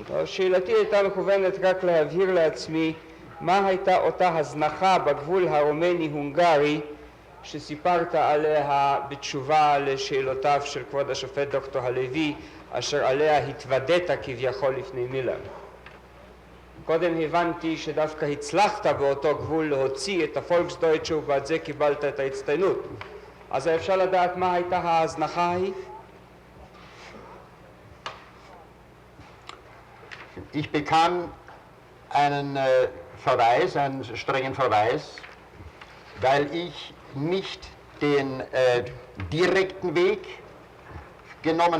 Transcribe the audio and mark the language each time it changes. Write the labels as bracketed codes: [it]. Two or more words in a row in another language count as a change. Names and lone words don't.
[he] שאלתי הייתה מכוונת רק להבהיר לעצמי מה הייתה אותה הזנחה בגבול הרומני-הונגרי שסיפרת עליה בתשובה לשאלותיו של כבוד השופט דוקטור הלוי, אשר עליה התוודית כביכול לפני מילר. קודם הבנתי שדווקא הצלחת באותו גבול להוציא את הפולקסדויטשה ובעד זה קיבלת את ההצטיינות. אז אפשר לדעת מה הייתה ההזנחה ההיא? [de] Ich bekam einen Verweis, einen strengen Verweis, weil ich nicht den direkten Weg genommen